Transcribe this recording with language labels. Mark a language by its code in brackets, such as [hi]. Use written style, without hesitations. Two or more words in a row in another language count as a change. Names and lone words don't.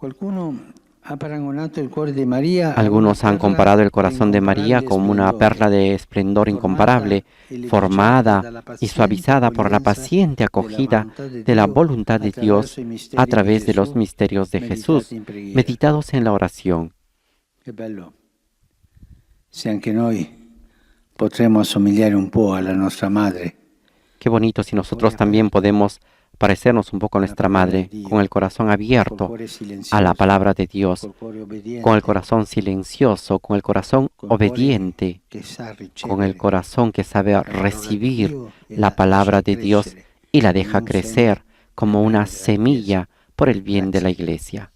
[es] Algunos han comparado el corazón de María como una perla de esplendor incomparable, formada y suavizada por la paciente acogida de la voluntad de Dios a través de los misterios de Jesús, meditados en la oración. Qué bello. [it] Si anche noi potremmo assomigliare un po' alla nostra madre. [es] Qué bonito si nosotros también podemos parecernos un poco a nuestra Madre, con el corazón abierto a la palabra de Dios, con el corazón silencioso, con el corazón obediente, con el corazón que sabe recibir la palabra de Dios y la deja crecer como una semilla por el bien de la Iglesia.